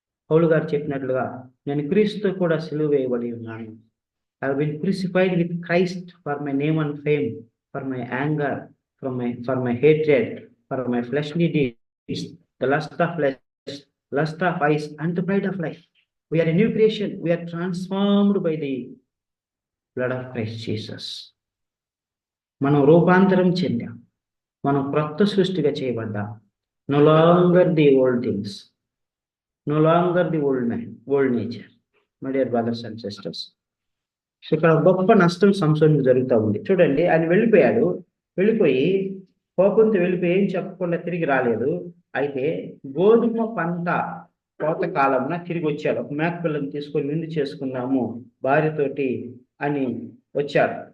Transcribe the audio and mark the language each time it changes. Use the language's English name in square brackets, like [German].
[Telugu] పౌలు గారు చెప్పినట్లుగా నేను క్రీస్తుతో కూడా సిలువ వేయబడి ఉన్నాను. [English] I have been crucified with Christ for my name and fame, for my anger, for my hatred, for my fleshly deeds, the lust of flesh, lust of eyes and the pride of life. We are a new creation. We are transformed by the blood of Christ Jesus. [Telugu] మనం రూపాంతరం చెందాం, మనం క్రొత్త సృష్టిగా చేయబడ్డాం. [English] No longer the old things, no longer the old man, old nature. My dear brothers and sisters, [Telugu] ఇక్కడ గొప్ప నష్టం సంసోనుకు జరుగుతూ ఉంది. చూడండి, ఆయన వెళ్ళిపోయి కోపంతో వెళ్ళిపోయి ఏం చెప్పకుండా తిరిగి రాలేదు. అయితే గోధుమ పంట కోత కాలంలో తిరిగి వచ్చాడు. ఒక మేకపిల్లని తీసుకొని విందు చేసుకున్నాము భార్యతోటి అని వచ్చాడు.